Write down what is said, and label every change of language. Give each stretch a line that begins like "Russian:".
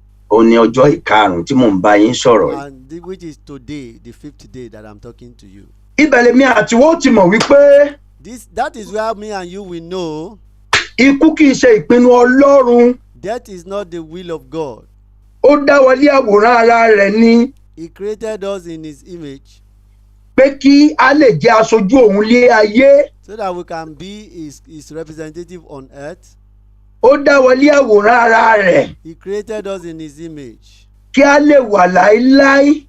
Yoruba: Ó ní ọjọ́ ìkarùn tí mò ń bá yín sọ̀rọ̀.
English: And which is today, the 5th day that I'm talking to you.
Yoruba: Ibẹ̀ lèmi àti wọ́n ti mọ̀ wípé
English: that is where me and you will know
Yoruba: ikú kìí ṣe ìpinnu Ọlọ́run.
English: Death is not the will of God.
Yoruba: Ó dá wa ní àwòrán ara rẹ̀ ni.
English: He created us in his image.
Yoruba: Pé kí a lè jẹ́ aṣojú òun lé ayé.
English: So that we can be his representative on earth.
Yoruba: Ó dá wa ní àwòrán ara rẹ̀.
English: He created us in his image.
Yoruba: Kí a lè wà láéláé.